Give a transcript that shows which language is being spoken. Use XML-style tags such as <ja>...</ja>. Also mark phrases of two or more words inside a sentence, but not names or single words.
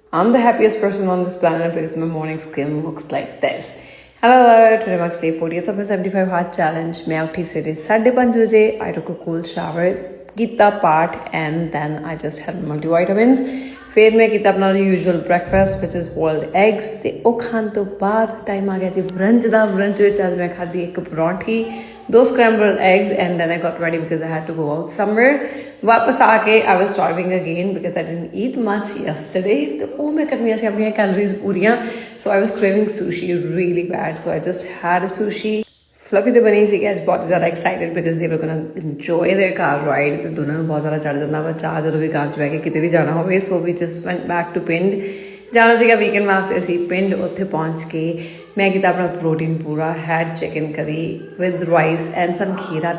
<en>I'm the happiest person on this planet because my morning skin looks like this. Hello, today marks day 40th of my 75 hard challenge.</en> <hi>मैं उठी सवेरे 5:30 बजे.</hi> <en>I took a cool shower,</en> <pa>ਕੀਤਾ ਪਾਠ</pa> <en>and then I just had multivitamins.</en> <pa>ਫਿਰ ਮੈਂ ਕੀਤਾ ਆਪਣਾ</pa> <en>usual breakfast which is boiled eggs</en> <pa>ਤੇ ਉਹ ਖਾਣ ਤੋਂ ਬਾਅਦ ਟਾਈਮ ਆ ਗਿਆ ਜੀ ਬ੍ਰੰਚ ਦਾ. ਬ੍ਰੰਚ ਵਿੱਚ ਅੱਜ ਮੈਂ ਖਾਧੀ ਇੱਕ ਪਰੌਂਠੀ,</pa> <en>2 scrambled eggs and then I got ready because I had to go out somewhere.</en> <pa>ਵਾਪਸ ਆ ਕੇ</pa> <en>I was starving again because I didn't eat much yesterday.</en> <pa>ਤੇ ਉਹ ਮੈਂ ਕਰਨੀਆਂ ਸੀ ਆਪਣੀਆਂ ਕੈਲਰੀਜ਼ ਪੂਰੀਆਂ.</pa> <en>So I was craving sushi really bad. So I just had a sushi.</en> <pa>ਫਲਫੀ ਤਾਂ ਬਣੀ ਸੀਗੀ ਅੱਜ ਬਹੁਤ ਜ਼ਿਆਦਾ ਐਕਸਾਈਟਿਡ</pa> <en>because they were gonna enjoy their car ride</en> <pa>ਅਤੇ ਦੋਨਾਂ ਨੂੰ ਬਹੁਤ ਜ਼ਿਆਦਾ ਚੜ੍ਹ ਜਾਂਦਾ ਵਾ ਚਾਹ ਜਦੋਂ ਵੀ ਕਾਰ 'ਚ ਬਹਿ ਕੇ ਕਿਤੇ ਵੀ ਜਾਣਾ ਹੋਵੇ.</pa> <en>so we just went back to</en> <pa>ਪਿੰਡ. ਜਾਣਾ ਸੀਗਾ ਵੀਕਐਂਡ ਵਾਸਤੇ ਅਸੀਂ ਪਿੰਡ. ਉੱਥੇ ਪਹੁੰਚ ਕੇ ਮੈਂ ਕੀਤਾ ਆਪਣਾ ਪ੍ਰੋਟੀਨ ਪੂਰਾ.</pa> <en>had chicken curry with rice and some</en> <pa>ਖੀਰਾ.</pa>